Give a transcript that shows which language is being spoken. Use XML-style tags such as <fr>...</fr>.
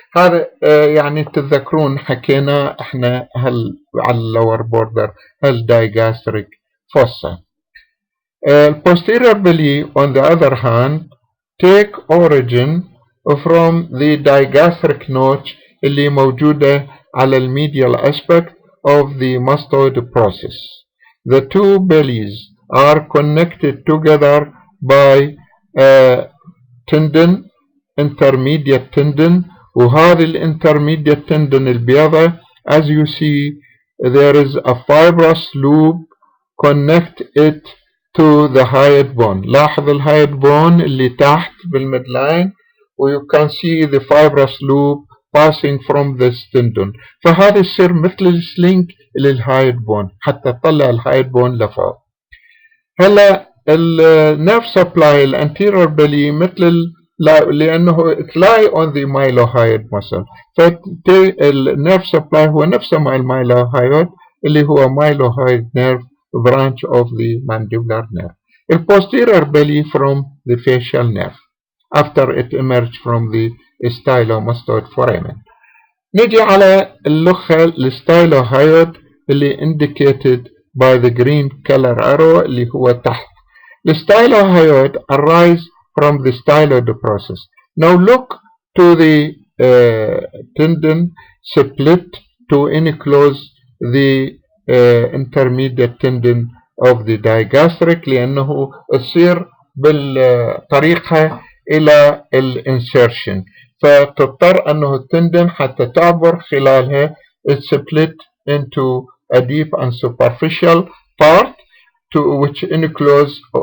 <ar>هذا يعني تتذكرون حكينا احنا على lower border digastric fossa.</ar> <en>Posterior belly, on the other hand, take origin from the digastric notch</en> <ar>اللي موجودة على</ar> <en>medial aspect of the mastoid process. The two bellies are connected together by a tendon, intermediate tendon,</en> <ar>وهذه الانترميديت</ar> <en>tendon</en> <ar>البيضة</ar> <en>as you see there is a fibrous loop connect it to the hyoid bone.</en> <ar>لاحظ الهايد بون اللي تحت بالميدلاين و</ar> <en>you can see the fibrous loop passing from this tendon.</en> <ar>فهذا يصير مثل السلينك للهايد بون حتى تطلع الهايد بون لفوق. هلا النيرف سبلاي الانتيريور بلي مثل لانه</ar> <en>it lie on the mylohyoid muscle.</en> <ar>فالنيرف سبلاي هو نفسه مع المايلوهايود اللي هو</ar> <en>mylohyoid nerve branch of the mandibular nerve. The posterior belly from the facial nerve after it emerged from the stylomastoid foramen.</en> <ar>نجي على اللخة الستايلوهايود اللي</ar> <en>indicated by the green color arrow</en> <ar>اللي هو تحت.</ar> <en>The stylohyoid arise from the styloid process. Now look to the tendon split to enclose the intermediate tendon of the digastric</en> <ar>لأنه يصير بالطريقة إلى الانسيرشن فتضطر أنه التندن حتى تعبر خلالها</ar> <en>split into a deep and superficial part to which enclose</en>